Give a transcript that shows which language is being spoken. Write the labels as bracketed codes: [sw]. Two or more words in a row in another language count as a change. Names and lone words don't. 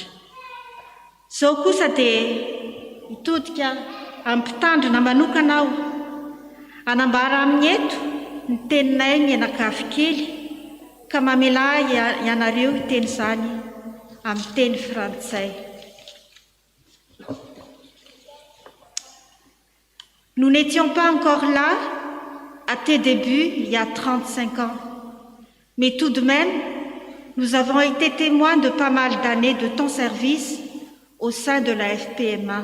[mg] Izao kosa dia hitodika ampitandrina manokana aho, anambara amin'ny eto ny teninay mianakavy kely, ka mamela ianareo hiteny izany amin'ny teny frantsay. [fr] Nous n'étions pas encore là à tes débuts il y a 35 ans, mais tout de même, nous avons été témoins de pas mal d'années de ton service au sein de la FPMA.